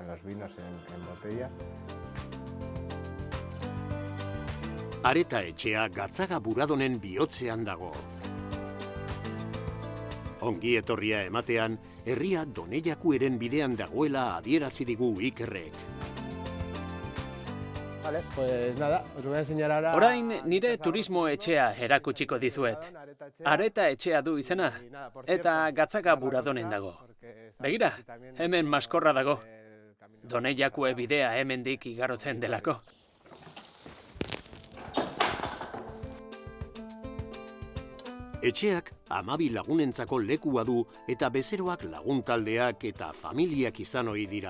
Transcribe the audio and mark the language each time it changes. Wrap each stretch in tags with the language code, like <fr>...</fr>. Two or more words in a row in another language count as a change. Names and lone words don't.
<eu>Areta Etxea Gatzaga Buradonen bihotzean dago. Ongi etorria ematean, herria Donejakueren bidean dagoela adierazi digu Ikerrek.</eu> <es>Vale, pues nada, os voy a enseñar ahora...</es> <eu>Orain nire turismo etxea erakutsiko dizuet. Areta etxea du izena, eta Gatzaga Buradonen dago. Begira, hemen maskorra dago. Doneiakue bidea hemendik igarotzen delako. Etxeak 12 lagunentzako lekua du eta bezeroak laguntaldeak eta familiak izan ohi dira.</eu>